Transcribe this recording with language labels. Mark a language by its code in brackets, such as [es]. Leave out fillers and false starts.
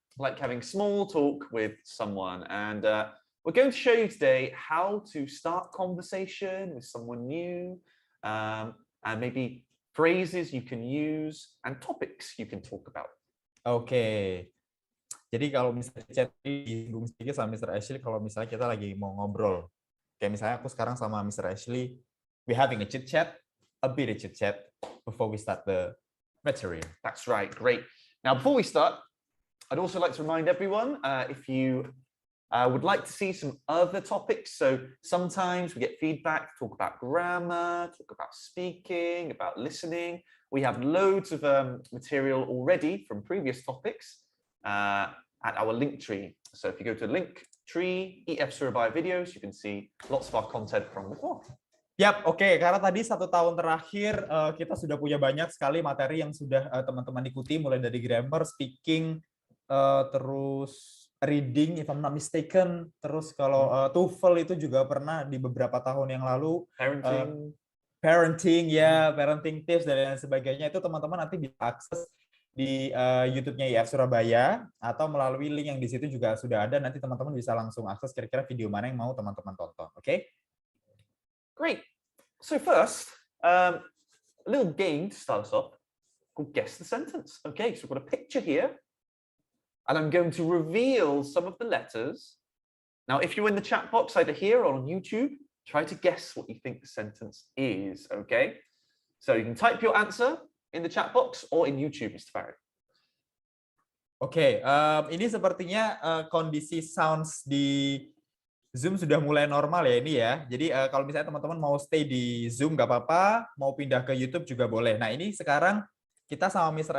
[en] like having small talk with someone. And we're going to show you today how to start conversation with someone new, and maybe phrases you can use and topics you can talk about. [id] Oke. Jadi kalau misalnya chat disinggung sedikit sama Mr. Ashley, kalau misalnya kita lagi mau ngobrol, kayak misalnya aku sekarang sama Mr. [en] Ashley, we having a chit chat, a bit of chit chat before we start the material. That's right, great. Now, before we start, I'd also like to remind everyone, if you would like to see some other topics, so sometimes we get feedback, talk about grammar, talk about speaking, about listening. We have loads of material already from previous topics at our link tree. So if you go to link tree, EF Surabaya videos, you can see lots of our content from before. Yap, oke. [id] Karena tadi 1 tahun terakhir kita sudah punya banyak sekali materi yang sudah teman-teman ikuti, mulai dari grammar, speaking, terus reading, [en] if I'm not mistaken, [id] terus kalau TOEFL itu juga pernah di beberapa tahun yang lalu. Parenting, ya, parenting tips dan lain sebagainya, itu teman-teman nanti bisa akses di YouTube-nya IF Surabaya atau melalui link yang di situ juga sudah ada. Nanti teman-teman bisa langsung akses kira-kira video mana yang mau teman-teman tonton. Oke? [en] Great. So first, a little game to start us off called Guess the Sentence. Okay, so we've got a picture here, and I'm going to reveal some of the letters. Now, if you're in the chat box either here or on YouTube, try to guess what you think the sentence is, okay? So you can type your answer in the chat box or in YouTube, Mr. Barry. [id] Oke, ini sepertinya kondisi sounds di Zoom sudah mulai normal ya ini ya. Jadi kalau misalnya teman-teman mau stay di Zoom nggak apa-apa, mau pindah ke YouTube juga boleh. Nah ini sekarang kita sama Mr.